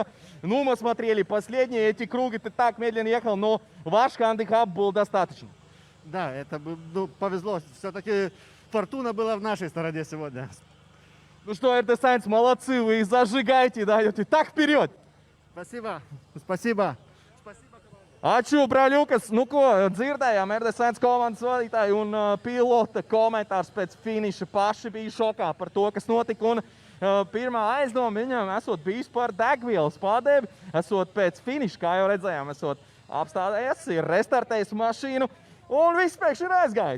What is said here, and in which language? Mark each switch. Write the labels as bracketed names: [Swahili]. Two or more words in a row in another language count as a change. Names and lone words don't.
[Russian] Ну, мы смотрели последние эти круги, ты так медленно ехал, но ваш хандикап был достаточно. Да, это повезло. Все-таки фортуна была в нашей стороне сегодня. Ну что, РД-Сайнс, молодцы, вы зажигаете, даете. Так, вперед! Спасибо. Спасибо. [Latvian] Aču, brāļukas, nu ko, dzirdējām RD-Сайnс komandas vadītāju un pilota komentārs pēc finiša paši bija šokā par to, kas notika. Un pirmā aizdoma viņam esot bijis par degvielas padevi, esot pēc finiša, kā jau redzējām, esot apstādējies, ir restartējis mašīnu un viss pēkšņi ir aizgājis.